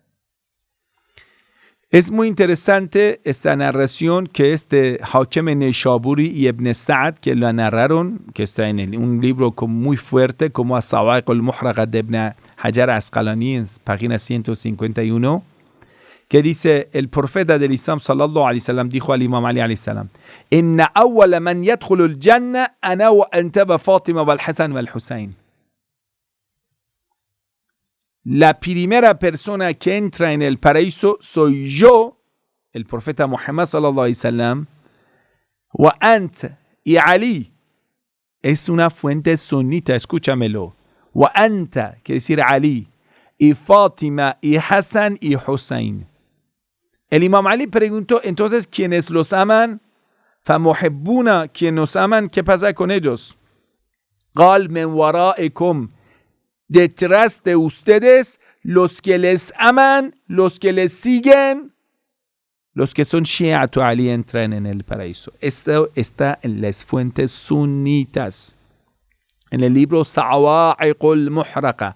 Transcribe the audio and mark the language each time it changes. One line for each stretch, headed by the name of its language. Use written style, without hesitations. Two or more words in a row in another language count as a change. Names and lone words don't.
Spanish: Es muy interesante esta narración que es de Hakim Nayshaburi y Ibn Sa'd, que la narraron, que está en un libro muy fuerte como As-Sawa'iq al-Muhraqa de Ibn Hajar Asqalani, en página 151, que dice, el profeta del Islam
Arabic: صلى الله عليه وسلم
Spanish: dijo al Imam Ali
Arabic: عليه السلام, إن أول من يدخل الجنة أنا وأنت وفاطمة والحسن والحسين.
Spanish: La primera persona que entra en el paraíso soy yo, el profeta Muhammad
Arabic: صلى الله عليه وسلم, وأنت
Spanish: y Ali. Es una fuente sunita, escúchamelo.
Arabic: وأنت,
Spanish: quiere decir Ali, y Fátima y Hassan y Hussein. El Imam Ali preguntó, entonces, ¿quiénes los aman? فَمُحِبُّونَ, ¿quién nos aman? ¿Qué pasa con ellos?
Arabic: قَالْ مِنْ وَرَائِكُمْ,
Spanish: detrás de ustedes, los que les aman, los que les siguen, los que son Shi'atu Ali entran en el paraíso. Esto está en las fuentes sunitas, en el libro Sawa'iq al-Muhraqa.